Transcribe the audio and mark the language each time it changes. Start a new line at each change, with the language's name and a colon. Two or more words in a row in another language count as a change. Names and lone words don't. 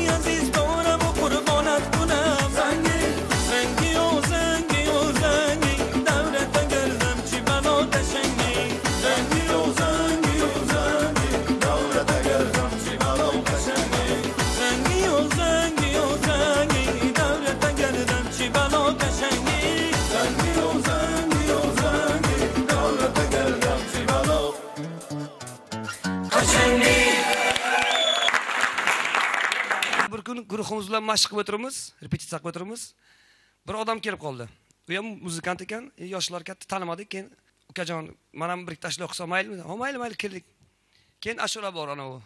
Persian: عزیز دارم و قربانت کنم زنگی زنگی و زنگی و زنگی دورت گردم چی بلا قشنگی زنگی و زنگی و زنگی دورت گردم چی بلا قشنگی زنگی و زنگی و زنگی دورت گردم چی بلا قشنگی زنگی و زنگی و زنگی دورت گردم چی بلا قشنگی
Uzbek: Bir kun guruhimiz bilan mashq qilib o'tiramiz, repetitsiya qilib o'tiramiz. Bir odam kelib qoldi. U ham muzikant ekan, yoshlar katta tanimadik. Keyin ukajon, men ham bir tashla o'qisam maylimi? Ha, mayli, keldik. Keyin ashula bor ana u.